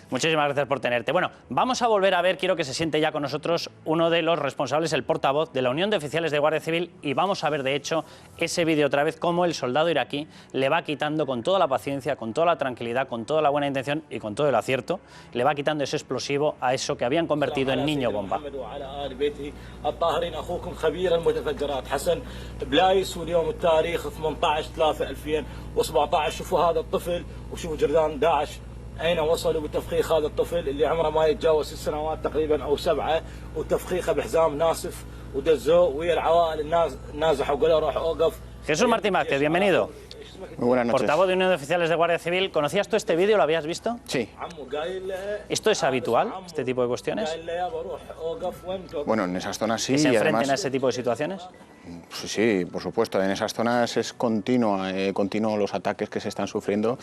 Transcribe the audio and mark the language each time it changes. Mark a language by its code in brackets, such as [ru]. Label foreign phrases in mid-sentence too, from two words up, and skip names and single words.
[es] Muchísimas gracias por tenerte. Bueno, vamos a volver a ver, quiero que se siente ya con nosotros uno de los responsables, el portavoz de la Unión de Oficiales de Guardia Civil, y vamos a ver de hecho ese vídeo otra vez, cómo el soldado iraquí le va quitando con toda la paciencia, con toda la tranquilidad, con toda la buena intención y con todo el acierto, le va quitando ese explosivo a eso que habían convertido en niño bomba. [ar] شوفوا هذا الطفل وشوفوا جرذان داعش أين وصلوا بتفخيخ هذا الطفل اللي عمره ما يتجاوز 6 سنوات تقريبا أو 7 وتفخيخه بحزام ناسف ودزوه ويا العوائل الناس نازحوا وقالوا روح أوقف. [es] Jesús Martín Vázquez, bienvenido. Muy buenas noches. Portavoz de Unión de Oficiales de Guardia Civil. ¿Conocías tú este vídeo? ¿Lo habías visto? Sí. ¿Esto es habitual, este tipo de cuestiones? Bueno, en esas zonas sí. ¿Que se y enfrenten además, a ese tipo de situaciones? Sí, por supuesto. En esas zonas es continuo los ataques que se están sufriendo.